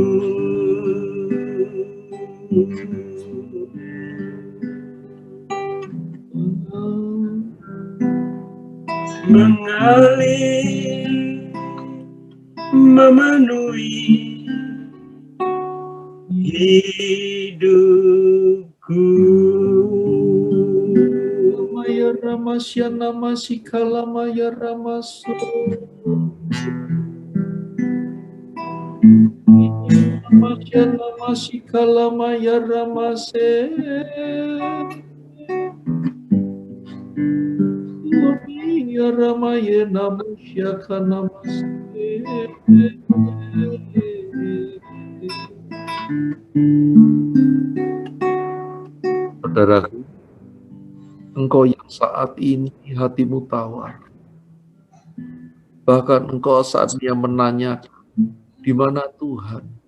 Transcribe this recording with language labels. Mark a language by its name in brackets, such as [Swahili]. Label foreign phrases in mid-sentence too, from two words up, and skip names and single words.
[Indonesian] Mengalir memenuhi hidupku. Maya Ramasya Namasikala Maya Ramasu. Ramasya Namasikala Maya Ramase. Ya Ramaya Namusya Kanamase. Saudaraku, engkau yang saat ini hatimu tawar. Bahkan engkau saat dia menanyakan, di mana Tuhan?